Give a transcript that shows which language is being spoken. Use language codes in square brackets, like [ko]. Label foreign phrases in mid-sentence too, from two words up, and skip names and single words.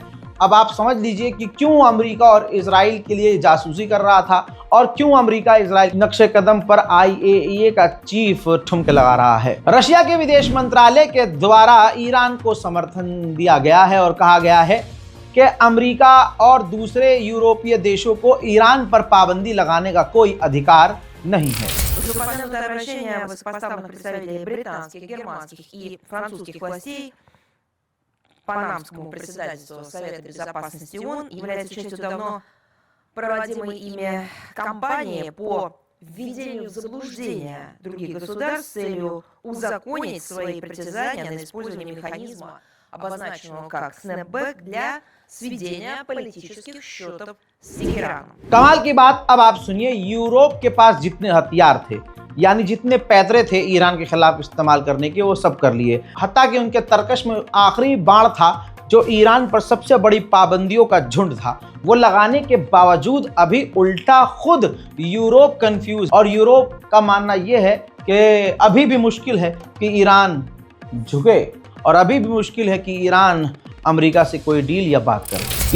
[hi] अब आप समझ लीजिए कि क्यों अमेरिका और इजराइल के लिए जासूसी कर रहा था और क्यों अमेरिका इजराइल नक्शे कदम पर IAEA का चीफ ठुमके लगा रहा है। रशिया के विदेश मंत्रालय के द्वारा ईरान को समर्थन दिया गया है और कहा गया है कि अमेरिका और दूसरे यूरोपीय देशों को ईरान पर पाबंदी लगाने का कोई अधिकार नहीं है। [ru] Упомянутое обращение высокопоставленных представителей британских, германских и французских властей панамскому председательству Совета Безопасности ООН является частью давно проводимой ими кампании по введению в заблуждение других государств с целью узаконить свои притязания на использование механизма, обозначенного как снэпбэк, для сведения политических счетов с Тегераном। [hi] कमाल की बात अब आप सुनिए, यूरोप के पास जितने हथियार थे, यानी जितने पैतरे थे ईरान के खिलाफ इस्तेमाल करने के, वो सब कर लिए। हत्ता कि उनके तरकश में आखिरी बाण था जो ईरान पर सबसे बड़ी पाबंदियों का झुंड था, वो लगाने के बावजूद अभी उल्टा खुद यूरोप कंफ्यूज, और यूरोप का मानना ये है कि अभी भी मुश्किल है कि ईरान झुके और अभी भी मुश्किल है कि ईरान अमेरिका से कोई डील या बात करे।